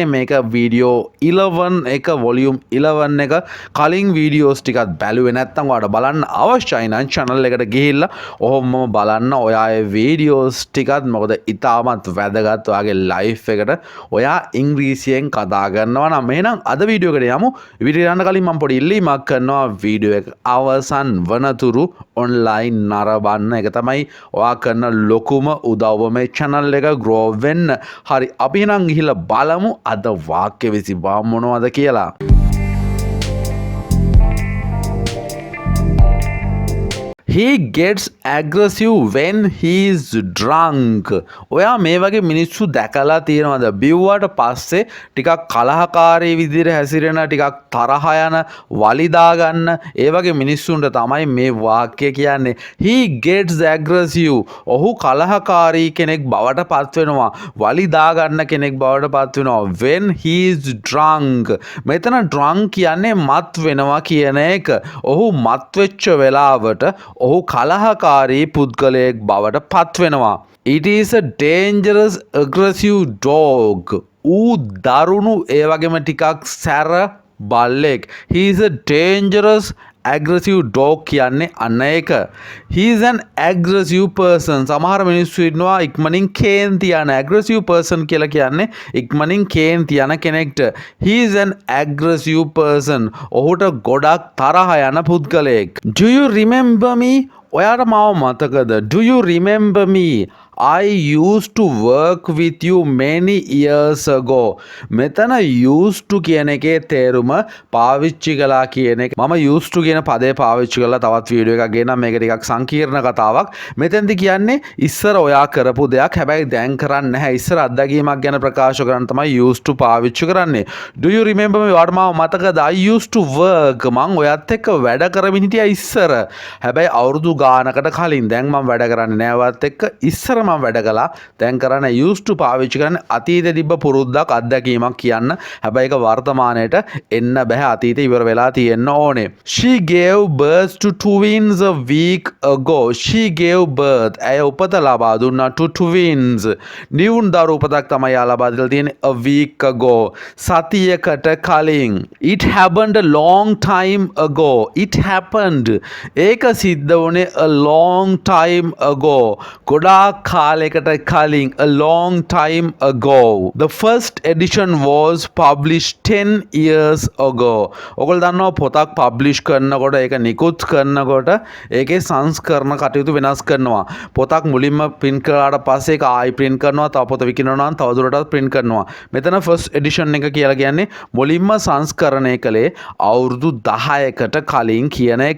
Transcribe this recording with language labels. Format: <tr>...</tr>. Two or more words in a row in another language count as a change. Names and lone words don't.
<si>මේක වීඩියෝ 11 එක වොලියුම් 11 එක කලින් වීඩියෝස් ටිකක් බැලුවේ නැත්නම් ඔයාලට බලන්න අවශ්‍යයි නම් channel එකට ගිහිල්ලා ඔහොමම බලන්න ඔයා ඒ වීඩියෝස් ටිකත් මොකද ඉතාමත් වැදගත් ඔයාගේ ලයිෆ් එකට ඔයා ඉංග්‍රීසියෙන් කතා කරනවා නම් එහෙනම් අද වීඩියෝ එකට යමු. වීඩියෝ යන්න කලින් මම පොඩි ඉල්ලීමක් කරනවා වීඩියෝ එක අවසන් වනතුරු ඔන්ලයින් නරඹන්න. ඒක තමයි ඔයා කරන ලොකුම උදව්ව මේ channel එක grow වෙන්න. හරි අපි එහෙනම් ගිහිල්ලා බලමු අද වාක්‍ය විසිපා මොනවද කියලා.</si> <en>He gets aggressive when he is drunk.</en> <si>ඔයා මේ වගේ මිනිස්සු දැකලා තියෙනවද? බිව්වට පස්සේ ටිකක් කලහකාරී විදිහට හැසිරෙන, ටිකක් තරහ යන, වලිදා ගන්න ඒ වගේ මිනිස්සුන්ට තමයි මේ වාක්‍ය කියන්නේ.</si> <en>He gets aggressive.</en> <si>ඔහු කලහකාරී කෙනෙක් බවට පත් වෙනවා. වලිදා ගන්න කෙනෙක් බවට පත් වෙනවා.</si> <en>When he is drunk.</en> <si>මෙතන drunk කියන්නේ මත් වෙනවා කියන එක. ඔහු මත් වෙච්ච වෙලාවට ඔහු කලහකාරී පුද්ගලයෙක් බවට පත් වෙනවා.</si> <en>It is a dangerous aggressive dog.</en> <si>ඌ දරුණු ඒ වගේම ටිකක් සැර බල්ලෙක්.</si> <en>He is a dangerous aggressive dog</en> <si>කියන්නේ අන්න ඒක.</si> <en>He is an aggressive person.</en> <si>සමහර මිනිස්සු ඉන්නවා ඉක්මනින් කේන්ති යන</si> <en>aggressive person</en> <si>කියලා කියන්නේ ඉක්මනින් කේන්ති යන කෙනෙක්ට.</si> <en>He is an aggressive person.</en> <si>ඔහුට ගොඩක් තරහ යන පුද්ගලයෙක්.</si> <en>Do you remember me?</en> <si>ඔයාට මාව මතකද?</si> <en>Do you remember me? I used to work with you many years ago.</en> <si>මෙතන</si> <en>used to</en> <si>කියන එකේ තේරුම පාවිච්චි කළා කියන එක. මම</si> <en>used to</en> <si>කියන පදේ පාවිච්චි කළා තවත් වීඩියෝ එකක් ගෙනම් මේක ටිකක් සංකීර්ණ කතාවක්. මෙතෙන්දි කියන්නේ ඉස්සර ඔයා කරපු දෙයක් හැබැයි දැන් කරන්නේ නැහැ. ඉස්සර අත්දැකීමක් ගැන ප්‍රකාශ කරන්න තමයි</si> <en>used to</en> <si>පාවිච්චි කරන්නේ.</si> <en>Do you remember me?</en> <si>ඔයාට මාව මතකද?</si> <en>I used to work.</en> <si>මං ඔයත් එක්ක වැඩ කරමින් හිටියා ඉස්සර. හැබැයි අවුරුදු ගානකට කලින්. දැන් මම වැඩ කරන්නේ නෑ ඔයත් එක්ක. ඉස්සර මම වැඩ කළා. දැන් කරන්නේ</si> <en>used to</en> <si>පාවිච්චි කරන්නේ අතීතේ තිබ්බ පුරුද්දක් අත්දැකීමක් කියන්න. හැබැයි ඒක වර්තමානයට එන්න බෑ. අතීතේ ඉවර වෙලා තියෙන්න ඕනේ.</si> <en>She gave birth to twins a week ago. She gave birth.</en> <si>ඇය උපත ලබා දුන්නා</si> <en>to twins.</en> <si>නිවුන් දරු උපතක් තමයි යා ලබා දීලා තියෙන්නේ</si> <en>a week ago.</en> <si>සතියකට කලින්.</si> <en>It happened a long time ago. It happened.</en> <si>ඒක සිද්ධ වුණේ</si> <en>a long time ago.</en> <si>ගොඩාක් කාලයකට කලින්</si> <en>a long time ago. The first edition was published 10 years ago.</en> <si>ඔයගොල්ලෝ දන්නවා පොතක් පබ්ලිෂ් කරනකොට ඒක නිකුත් කරනකොට ඒකේ සංස්කරණ කටයුතු වෙනස් කරනවා. පොතක් මුලින්ම print කරාට පස්සේ ඒක ආයි print කරනවා. තව පොත විකිනනවා නම් තවදුරටත් print කරනවා. මෙතන</si> <en>first edition</en> <si>එක කියලා කියන්නේ මුලින්ම සංස්කරණය කළේ අවුරුදු 10කට කලින් කියන එක.</si>